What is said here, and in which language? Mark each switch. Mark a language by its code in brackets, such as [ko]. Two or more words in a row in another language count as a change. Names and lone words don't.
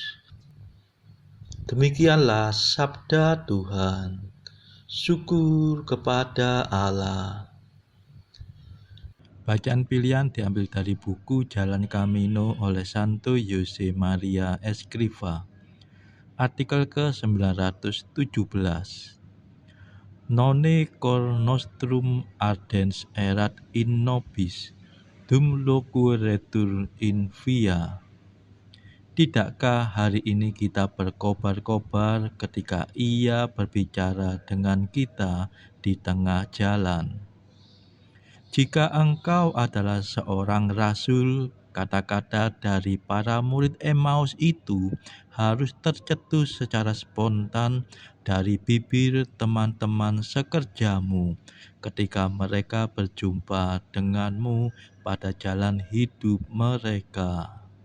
[id] Demikianlah sabda Tuhan. Syukur kepada Allah. Bacaan pilihan diambil dari buku Jalan Camino oleh Santo Jose Maria Escrivá. Artikel ke-917. [la] Nonne cor nostrum ardens erat in nobis, dum locuretur in via. [id] Tidakkah hari ini kita berkobar-kobar ketika Ia berbicara dengan kita di tengah jalan? Jika engkau adalah seorang rasul, kata-kata dari para murid Emmaus itu harus tercetus secara spontan dari bibir teman-teman sekerjamu ketika mereka berjumpa denganmu pada jalan hidup mereka.